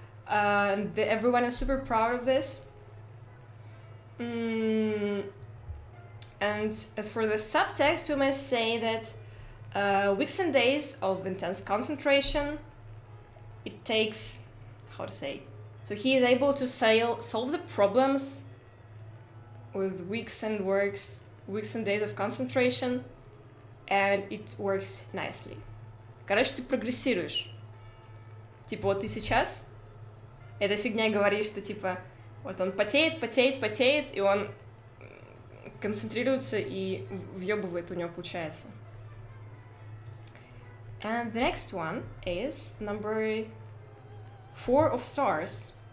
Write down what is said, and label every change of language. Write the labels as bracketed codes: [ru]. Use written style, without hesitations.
[en] Everyone is super proud of this. And as for the subtext, we must say that weeks and days of intense concentration, it takes, so he is able to solve the problems with weeks and days of concentration, and it works nicely. [ru] Короче, ты прогрессируешь. Типа вот ты сейчас эта фигня говорит, что типа вот он потеет, и он концентрируется и въебывает, у него получается. [en] And the next one is number 4 of stars.